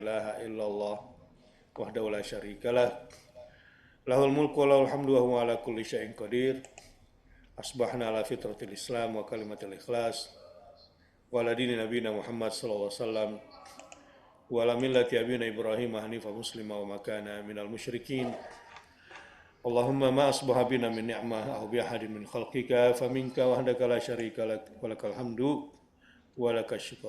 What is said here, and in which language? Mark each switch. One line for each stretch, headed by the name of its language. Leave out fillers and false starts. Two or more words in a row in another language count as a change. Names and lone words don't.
Arabic: لا إله إلا الله وحده لا شريك له له الملك وله الحمد وهو على كل شيء قدير. أصبحنا على فطرة الإسلام وكلمة الإخلاص وعلى دين نبينا محمد صلى الله عليه وسلم وعلى ملة أبينا إبراهيم حنيفا مسلما وما كان من المشركين. اللهم ما أصبح بنا من نعمة أو بأحد من خلقك فمنك وحدك لا شريك لك ولك الحمد ولك الشكر.